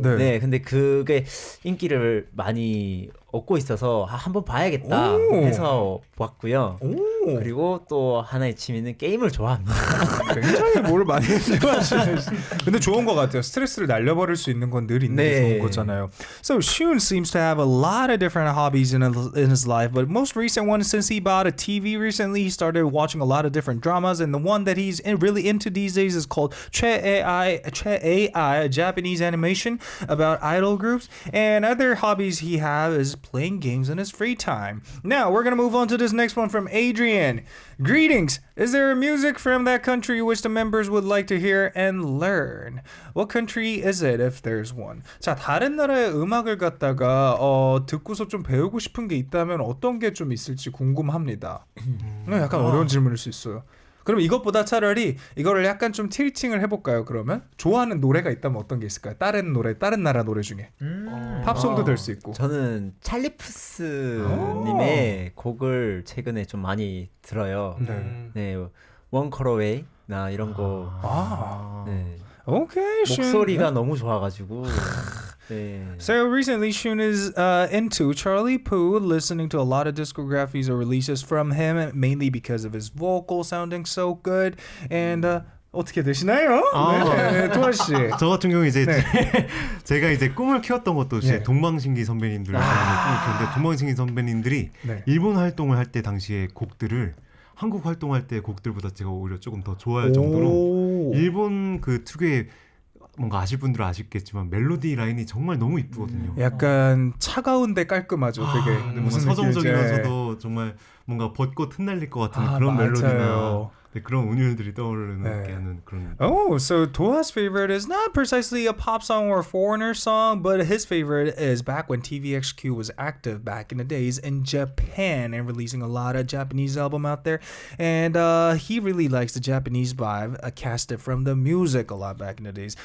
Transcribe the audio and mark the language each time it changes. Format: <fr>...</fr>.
<ko>네, 근데 그게 인기를 많이 얻고 있어서 한번 봐야겠다 해서 봤고요. 그리고 또 하나의 취미는 게임을 좋아합니다. 굉장히 뭘 많이 좋아하시는. 근데 좋은 것 같아요. 스트레스를 날려버릴 수 있는 건 늘 있는 게 좋은 거잖아요.</ko> <en>So Shun seems to have a lot of different hobbies in his life, but most recent one, since he bought a TV recently, he started watching a lot of different dramas, and the one that he's really into these days is called 최AI, a Japanese animation about idol groups. And other hobbies he has is playing games in his free time. Now we're gonna move on to this next one from Adrian. Greetings. Is there music from that country which the members would like to hear and learn? What country is it if there's one?</en> <ko>자, 다른 나라의 음악을 갖다가 듣고서 좀 배우고 싶은 게 있다면 어떤 게 좀 있을지 궁금합니다. 약간 어려운 질문일 수 있어요. 그럼 이것보다 차라리 이거를 약간 좀 틸팅을 해볼까요? 그러면 좋아하는 노래가 있다면 어떤 게 있을까요? 다른 노래, 다른 나라 노래 중에 팝송도 될 수 있고. 저는 찰리푸스님의 곡을 최근에 좀 많이 들어요. 네, One Call Away나 이런 거. 네.</ko> <en>Okay,</en> <ko>목소리가 너무 좋아가지고. 네.</ko> <en>So recently, Shun is into Charlie Puth, listening to a lot of discographies or releases from him, mainly because of his vocal sounding so good.</en> <ko>And 어떻게 되시나요? 네, 도아 씨. 저 같은 경우 이제 제가 이제 꿈을 키웠던 것도 이제 동방신기 선배님들 꿈을 키웠는데 동방신기 선배님들이 일본 활동을 할 때 당시에 곡들을 한국 활동할 때 곡들보다 제가 오히려 조금 더 좋아할 정도로 일본 그 특유의 뭔가 아실 분들은 아시겠지만 멜로디 라인이 정말 너무 이쁘거든요. 약간 차가운데 깔끔하죠. 되게 무슨 서정적이면서도 정말 뭔가 벚꽃 흩날릴 것 같은 그런 멜로디나 그런 운율들이 떠오르게 하는 그런.</ko> <en>Oh, so Toa's favorite is not precisely a pop song or a foreigner song, but his favorite is back when TVXQ was active back in the days in Japan and releasing a lot of Japanese album out there. And he really likes the Japanese vibe, casted from the music a lot back in the days.</en>